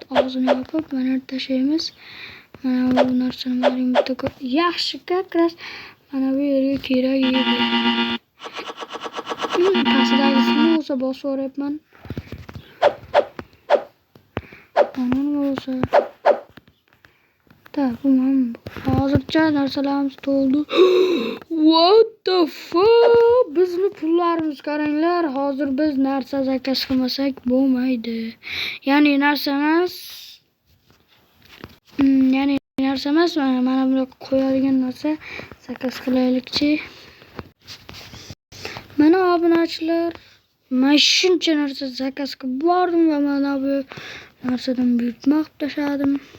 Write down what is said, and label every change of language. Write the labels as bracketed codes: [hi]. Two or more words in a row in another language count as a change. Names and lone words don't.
[uz] Og'zini yopib, mana yerga tashlaymiz. Mana bu narsani maring bitta yaxshi kakras mana bu yerga kerak edi. Pastdagisini bo'lsa bosib yuboryapman. Mana bo'lsa. Bu hozircha narsalarimiz to'ldi. [en] What the fuck? [uz] Bizni pullarimiz qaranglar. Hozir biz narsa zakaz qilmasak bo'lmaydi. Ya'ni narsa emas. Mana buni qo'yadigan narsa zakaz qilaylikchi. Mana obunachilar, men shuncha narsa zakaz qilib bordim va mana bu narsadan buyurtma qilib tashladim.